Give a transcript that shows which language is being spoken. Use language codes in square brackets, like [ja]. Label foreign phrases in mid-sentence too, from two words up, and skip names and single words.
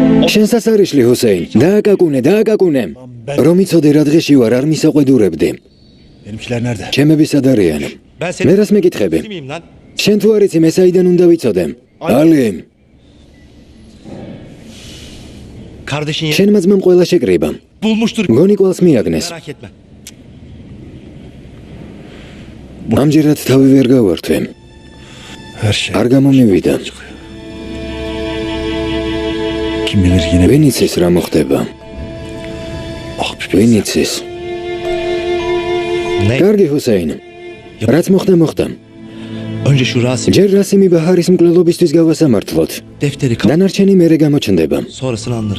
[ka] შენ სასარიშლი ჰუსეინ, დააკაკუნე. რომ იცოდე რა დღეში ვარ, არ მისაყვედურებდი. [tr] Benimkiler nerede? [ka] ჩემები სად არიან? [tr] Ben [ka] მე რას მეკითხები? [tr] miyim lan? [ka] შენ თუ არ იცი მე საიდან უნდა ვიცოდე? ალი, [tr] Kardeşin yeri [ka] შენმა ძმამ ყველა შეკრიბა. [tr] bulmuştur. [ka] გონი კვალს მიაგნეს. [tr] Merak etme. [ka] ამჯერად თავი ვერ გავართვე. [tr] Her şey. [ka] არ გამომივიდა. [tr] Kim bilir yine. [ka] ვინ იცის რა მოხდება? [tr] Ah be. [ka] ვინ იცის? [tr] Ne? [ka] კარგი ჰუსეინ. რაც მოხდა. [tr] Önce şu Rasim [ka] ჯერ რასიმი ბაჰარის მკვლელობისთვის გავასამართლოთ. [tr] defteri kap. [ka] დანარჩენი მერე გამოჩნდება. [tr] Sonrasını anlarız.